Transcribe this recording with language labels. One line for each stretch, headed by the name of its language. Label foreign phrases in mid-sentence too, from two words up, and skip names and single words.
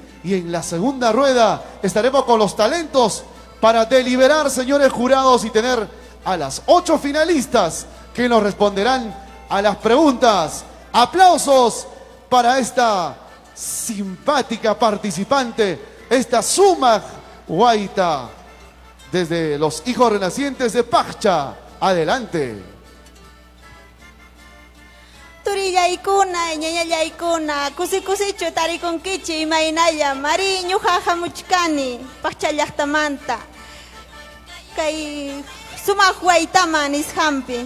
Spanish: Y en la segunda rueda estaremos con los talentos para deliberar, señores jurados, y tener a las 8 finalistas que nos responderán a las preguntas. Aplausos para esta simpática participante, esta Suma Guaita, desde los hijos renacientes de Paccha. Adelante.
Quechua: Turillaykuna, ñañallaykuna, kusichu tarikunkichi imaynalla, Mari ñuqa hamuchkani, Paccha llaqtamanta. Kay sumaq waytaman nisqanpi.